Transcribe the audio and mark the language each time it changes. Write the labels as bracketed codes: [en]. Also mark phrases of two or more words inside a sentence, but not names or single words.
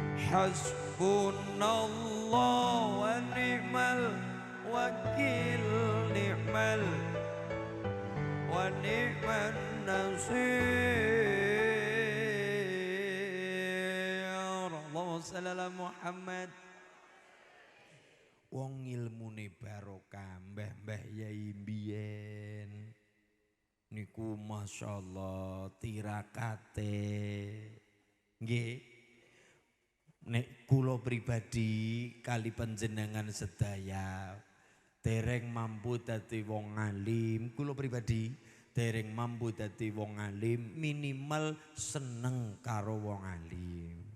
[ar] حسبنا الله ونعم الوكيل، نعم ونعم النصير. اللهم صل على محمد. [jv] Wong ilmune barokah, mbah-mbah yai mbiyen niku masyaallah tirakate. Nggih. Nek kula pribadi kali panjenengan sedaya dereng mampu dadi wong alim, kula pribadi dereng mampu dadi wong alim, minimal seneng karo wong alim.